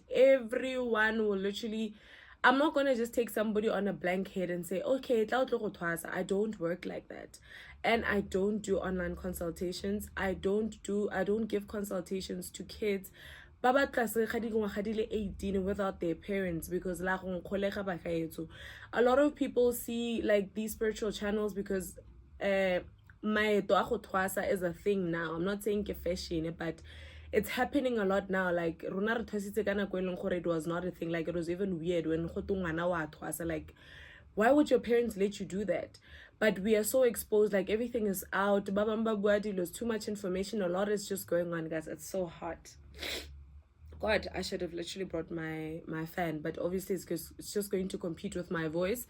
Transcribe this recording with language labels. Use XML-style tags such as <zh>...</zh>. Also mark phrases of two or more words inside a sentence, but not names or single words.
<en>Everyone will literally, I'm not gonna just take somebody on a blank head and say, okay, I don't work like that. And I don't do online consultations. I don't give consultations to kids 18 without their parents, because a lot of people see like these spiritual channels because</en> <tn>maeto a go thwasa</tn> <en>is a thing now. I'm not saying ke fashion, but it's happening a lot now.</en> <tn>Like rona re thwasitse ka nako e leng gore</tn> <en>it was not a thing. Like it was even weird when</en> <tn>go twe ngwana wa thwasa.</tn> <en>Like, why would your parents let you do that? But we are so exposed, like everything is out. There's too much information. A lot is just going on, guys. It's so hot. God, I should have literally brought my fan, but obviously it's just going to compete with my voice.</en>